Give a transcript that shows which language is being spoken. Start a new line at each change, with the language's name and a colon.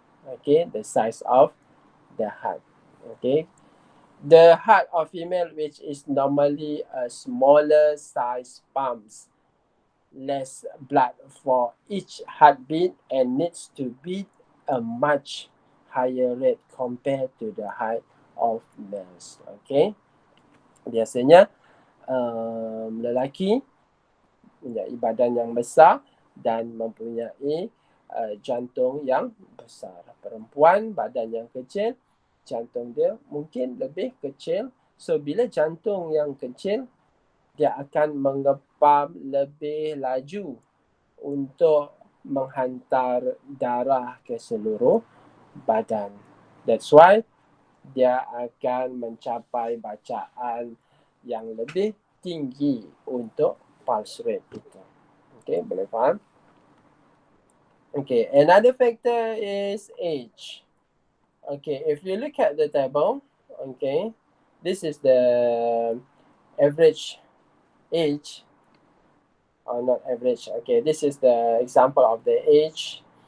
English: Okay, the size of the heart. Okay, the heart of female, which is normally a smaller size, pumps less blood for each heartbeat and needs to beat a much higher rate compared to the height of males.
Malay: Okay, biasanya lelaki mempunyai badan yang besar dan mempunyai jantung yang besar. Perempuan badan yang kecil, jantung dia mungkin lebih kecil. So bila jantung yang kecil, dia akan mengepam lebih laju untuk menghantar darah ke seluruh badan.
English: That's why
Malay: dia akan mencapai bacaan yang lebih tinggi untuk pulse rate itu. Okay, boleh faham?
English: Okay, another factor is age. Okay, if you look at the table, okay, this is the average age, or not average, okay, this is the example of the age.